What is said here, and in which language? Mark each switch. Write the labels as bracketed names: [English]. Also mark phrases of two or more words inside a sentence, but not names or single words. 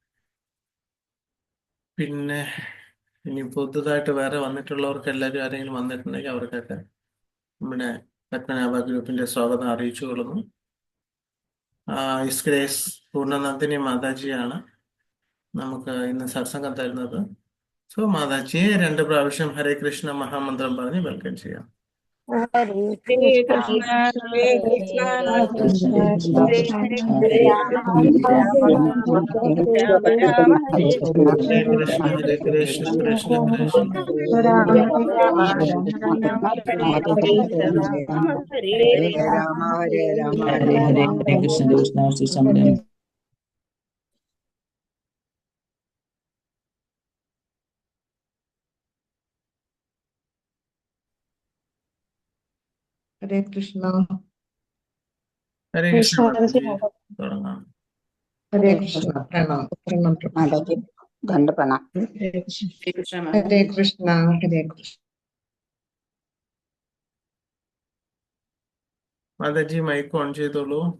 [Malayalam] പിന്നെ ഇനി പുതുതായിട്ട് വേറെ വന്നിട്ടുള്ളവർക്ക് എല്ലാവരും ആരെങ്കിലും വന്നിട്ടുണ്ടെങ്കിൽ അവർക്കൊക്കെ നമ്മുടെ പത്മനാഭ ഗ്രൂപ്പിന്റെ സ്വാഗതം അറിയിച്ചു കൊള്ളുന്നു. [English] His Grace [Malayalam] പൂർണ്ണനന്ദിനി മാതാജിയാണ് നമുക്ക് ഇന്ന് സത്സംഗം തരുന്നത്. സോ മാതാജിയെ 2 പ്രാവശ്യം ഹരേ കൃഷ്ണ മഹാമന്ത്രം പറഞ്ഞ് വെൽക്കം ചെയ്യാം. [Sanskrit] ഹരേ ഹരേ കൃഷ്ണ കൃഷ്ണ ഹരേ കൃഷ്ണ കൃഷ്ണ ഹരേ കൃഷ്ണ ഹരേ രാമ രാമ രാമ ഹരേ ഹരേ കൃഷ്ണ ഹരേ കൃഷ്ണ കൃഷ്ണ കൃഷ്ണ രാമ രാമ രാമ ഹരേ ഹരേ രാമ ഹരേ Hare Krishna Krishna Krishna. ഹരേ കൃഷ്ണ. ഹരേ കൃഷ്ണ [Malayalam] മാതാജി തുടങ്ങാം. [Sanskrit] ഹരേ കൃഷ്ണ. പ്രണാം പ്രണാം പ്രണാം. [Malayalam] മാതാജി ദണ്ഡപ്രണാം. [Sanskrit] ഹരേ കൃഷ്ണ ഹരേ കൃഷ്ണ. [Malayalam] മാതാജി [English] mic on [Malayalam] ചെയ്തോളൂ.